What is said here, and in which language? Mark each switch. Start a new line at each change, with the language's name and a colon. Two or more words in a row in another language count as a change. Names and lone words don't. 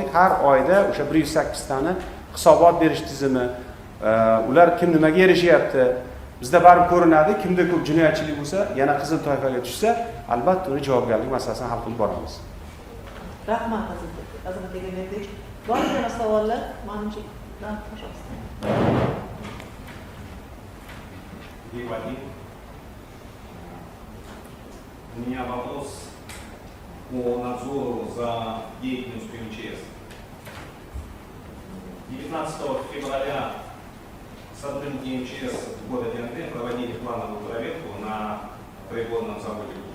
Uzbek: Har oyda o'sha 108 tani hisobot berish tizimi, ular kim nimaga erishyapti, bizda barib ko'rinadi. Kimda ko'p jinoyatchilik bo'lsa, yana qizil toifaga tushsa, albatta uni javobgarlik masalasini hal qilib boramiz. Rahmat Azimat Egamberdik. Bormi savollar? Menimcha
Russian: У меня вопрос по надзору за деятельностью МЧС. 19 февраля сотрудники МЧС города Анден проводили плановую проверку на производственном заводе ГУПа.